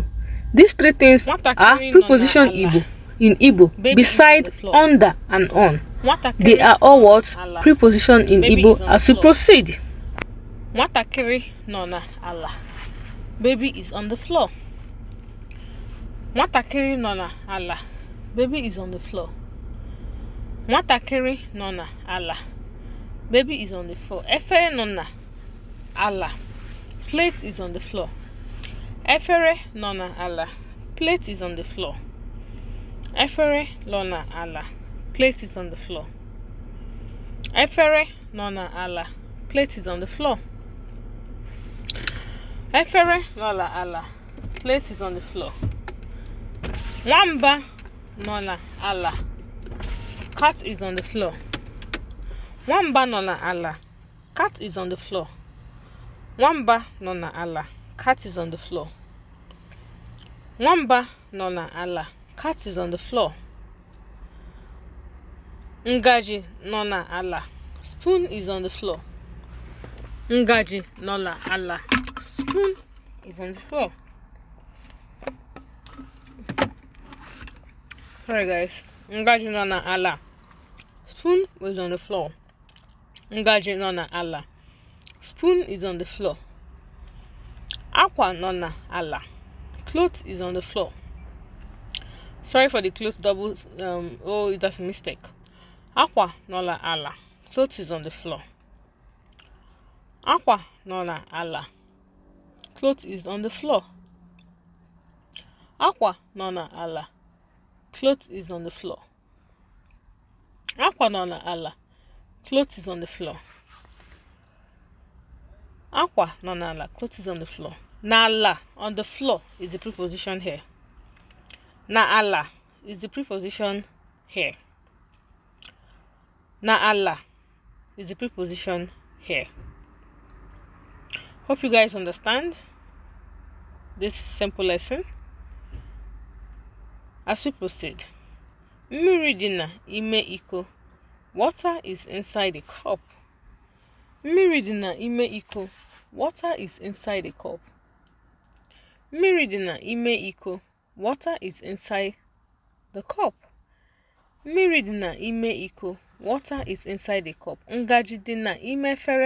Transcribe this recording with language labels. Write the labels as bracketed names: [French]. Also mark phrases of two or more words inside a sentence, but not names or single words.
[English] These three things are preposition Igbo. In Igbo, beside, under, and on. They are all what? Preposition in Igbo as we proceed. [Igbo] Nwatakịrị nọ na ala. [English] Baby is on the floor. [Igbo] Nwatakịrị nọ na ala. [English] Baby is on the floor. [Igbo] Nwatakịrị nọ na ala. [English] Baby is on the floor. [Igbo] Efere nọ na ala. [English] Plate is on the floor. [Igbo] Efere nọ na ala. [English] Plate is on the floor. [Igbo] Efere nọ na ala. [English] Plate is on the floor. [Igbo] Efere nọ na ala. [English] Plate is on the floor. [Igbo] Efere nọ na ala. [English] Plate is on the floor. [Igbo] Nwamba nọ na ala. [English] Cat is on the floor. [Igbo] Nwamba nọ na ala. [English] Cat is on the floor. [Igbo] Nwamba nọ na ala. [English] Cat is on the floor. [Igbo] Nwamba nọ na ala. [English] Cat is on the floor. [Igbo] Ngaji nọ na ala. [English] Spoon is on the floor. [Igbo] Ngaji nọ na ala. [English] Spoon is on the floor. Sorry guys. [Igbo] Ngaji nọ na ala. [English] Spoon is on the floor. [Igbo] Ngaji nọ na ala. [English] Spoon is on the floor. [Igbo] Akwa nọ na ala. [English] Cloth is on the floor. Sorry for the cloth double. Oh, that's a mistake. [Igbo] Akwa nọ na ala. [English] Cloth is on the floor. [Igbo] Akwa nọ na ala. [English] Cloth is on the floor. [Igbo] Akwa nọ na ala. [English] Cloth is on the floor. [Igbo] Akwa nọ na ala. [English] Cloth is on the floor. [Igbo] Akwa nọ na ala. [English] Cloth is on the floor. [Igbo] Na ala, [English] on the floor, is the preposition here. [Igbo] Na ala [English] is the preposition here. [Igbo] Na ala [English] is the preposition here. Hope you guys understand this simple lesson. As we proceed, [Igbo] mmiri dị na ime iko. [English] Water is inside the cup. [Igbo] Mmiri dị na ime iko. [English] Water is inside the cup. [Igbo] Mmiri dị na ime iko. [English] Water is inside the cup. [Igbo] Mmiri dị na ime iko. [English] Water is inside the cup. [Igbo] Ngaji dị na ime efere.